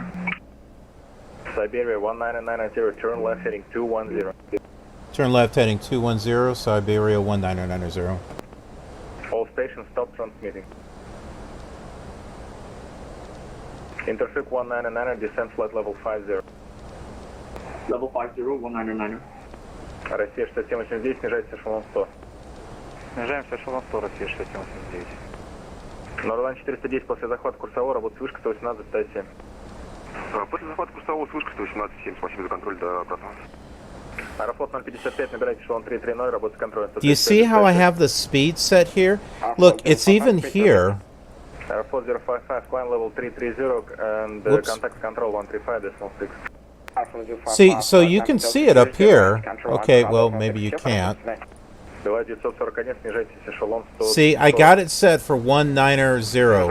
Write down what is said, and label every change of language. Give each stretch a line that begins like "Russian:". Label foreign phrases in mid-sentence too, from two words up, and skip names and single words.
English: Siberia 1990, turn left, heading 210. Turn left, heading 210, Siberia 1990. All stations stop transmitting. Interfluke 199, descent flight level 50. Level 50, 199.
Russian: Россия 6789, снижайте эшелон 100. Снижаемся эшелон 100, Россия 6789. Норван 410, после захвата курсового, работает вышка 118,7. После захвата курсового с вышкой 118,7, спасибо за контроль до обратного. Аэрофлот 055, набирайте эшелон 330, работает контроль.
English: Do you see how I have the speed set here? Look, it's even here. Airflot 055, climb level 330 and contact control 135.6. See, so you can see it up here. Okay, well, maybe you can't. See, I got it set for 190.